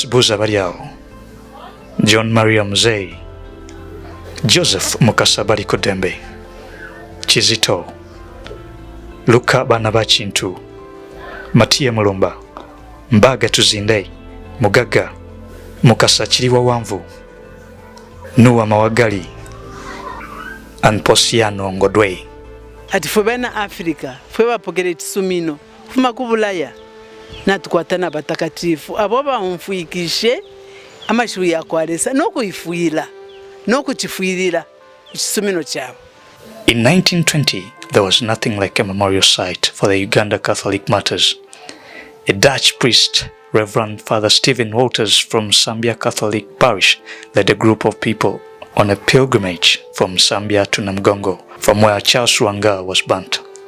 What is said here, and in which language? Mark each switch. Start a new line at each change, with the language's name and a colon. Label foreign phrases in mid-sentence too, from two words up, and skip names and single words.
English: Buzabariao, John Maria Mzee, Joseph Mukasa Barikodembe, Chizito, Luka Banabachintu, Matia Mulumba, Mbaga Tuzindei, Mugaga, Mukasa Chiriwa Wamvu, Nuwa Mawagali, and Posiano Ngodwe.
Bemba: Ati fwe bana Afrika, fwe bapokere tisumino, fuma kubulaya, na tukwatana batakatifu, abo bamfuikishe amashuru yakwalesa nokuifuira, nokuchifuirira chisumino chabo.
English: In 1920, there was nothing like a memorial site for the Uganda Catholic martyrs. A Dutch priest, Reverend Father Stephen Walters from Zambia Catholic Parish, led a group of people on a pilgrimage from Zambia to Namugongo, from where Charles Ruanga was burnt.